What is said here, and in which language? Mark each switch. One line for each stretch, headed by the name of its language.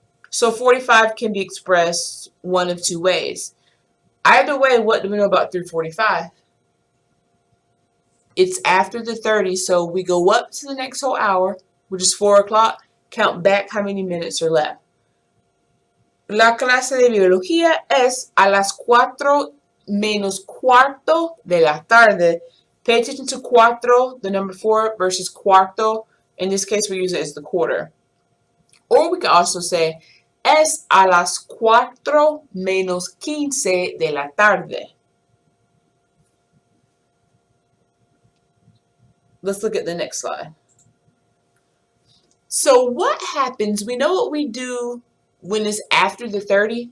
English: So 45 can be expressed one of two ways. Either way, what do we know about 3:45? It's after the 30, so we go up to the next whole hour, which is 4 o'clock, count back how many minutes are left.
Spanish: La clase de biología es a las 4 menos cuarto de la tarde.
English: Pay attention to cuatro, the number 4, versus cuarto. In this case, we use it as the quarter. Or we can also say,
Spanish: es a las 4 menos 15 de la tarde.
English: Let's look at the next slide. So what happens, we know what we do when it's after the 30.